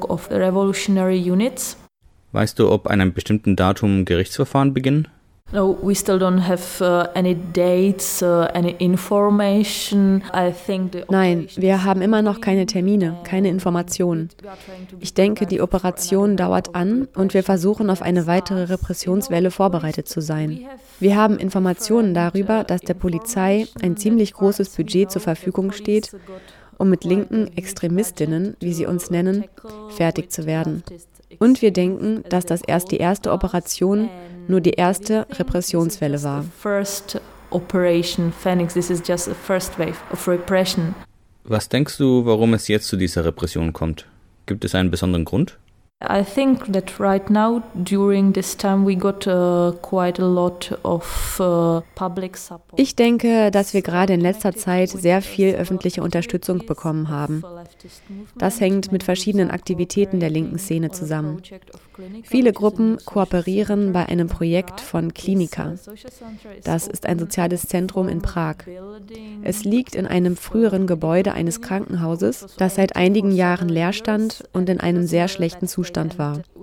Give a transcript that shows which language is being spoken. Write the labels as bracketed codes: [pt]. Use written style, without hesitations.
[de] Weißt du, ob an einem bestimmten Datum Gerichtsverfahren beginnen? [en] No, we still don't have any dates, any information. I think the [de] Nein, wir haben immer noch keine Termine, keine Informationen. Ich denke, die Operation dauert an und wir versuchen, auf eine weitere Repressionswelle vorbereitet zu sein. Wir haben Informationen darüber, dass der Polizei ein ziemlich großes Budget zur Verfügung steht, um mit linken Extremistinnen, wie sie uns nennen, fertig zu werden. Und wir denken, dass das erst die erste Operation nur die erste Repressionswelle war. [en] First Operation Phoenix, this is just the first wave of repression. [de] Was denkst du, warum es jetzt zu dieser Repression kommt? Gibt es einen besonderen Grund? [en] I think that right now during this time we got quite a lot of public support. [de] Ich denke, dass wir gerade in letzter Zeit sehr viel öffentliche Unterstützung bekommen haben. Das hängt mit verschiedenen Aktivitäten der linken Szene zusammen. Viele Gruppen kooperieren bei einem Projekt von Klinika. Das ist ein soziales Zentrum in Prag. Es liegt in einem früheren Gebäude eines Krankenhauses, das seit einigen Jahren leer stand und in einem sehr schlechten Zustand war.